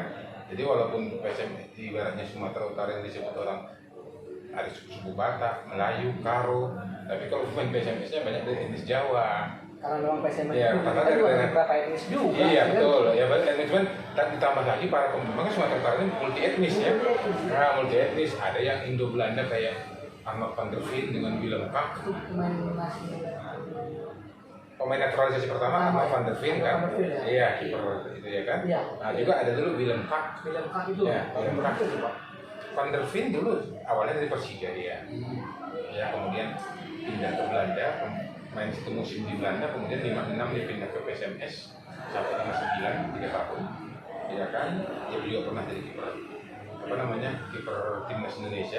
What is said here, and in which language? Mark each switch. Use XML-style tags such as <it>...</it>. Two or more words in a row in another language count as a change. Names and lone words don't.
<id>Jadi walaupun PSMS ibaratnya Sumatera Utara yang disebut orang ada suku Batak, Melayu, Karo, tapi kalau pemain PSMS-nya banyak dari etnis Jawa. Karena memang PSMS Iya, itu karena kita juga dari- beberapa etnis juga. Iya ya kan? betul, ya dan cuman ditambah lagi para pemain, makanya Sumatera Utara ini multi etnis ya. Nah, multi etnis ada yang Indo Belanda kayak Ahmad van der Veen dengan Willem Kak. Itu pemain nasi. Pemain naturalisasi pertama Ahmad van der Veen kan? Van der Veen, ya. Iya, kiper itu ya kan? Iya. Nah, juga ada dulu Willem Kak. William Kak itu. Ya, Willem Kak. Itu, Pak. Van der Veen dulu awalnya dari Persija dia. Ya, kemudian pindah ke Belanda, main satu musim di Belanda, kemudian 56 dia pindah ke PSMS sampai 59, 3 tahun. Ya kan? Dia juga pernah jadi kiper apa namanya? Kiper timnas Indonesia.</id>